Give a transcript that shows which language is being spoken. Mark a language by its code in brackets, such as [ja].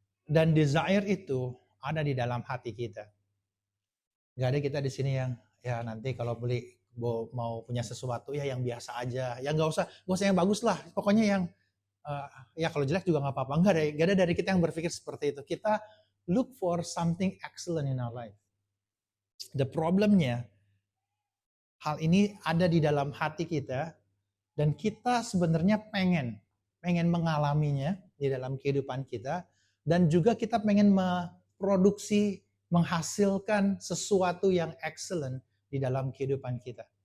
[id] Dan desire itu ada di dalam hati kita. Gak ada kita di sini yang ya nanti kalau mau punya sesuatu ya yang biasa aja, ya gak usah yang bagus lah, pokoknya yang ya kalau jelek juga gak apa-apa. Gak ada dari kita yang berpikir seperti itu. Kita [en] look for something excellent in our life. The [id] problemnya, hal ini ada di dalam hati kita dan kita sebenarnya pengen mengalaminya di dalam kehidupan kita dan juga kita pengen memproduksi, menghasilkan sesuatu yang excellent di dalam kehidupan kita.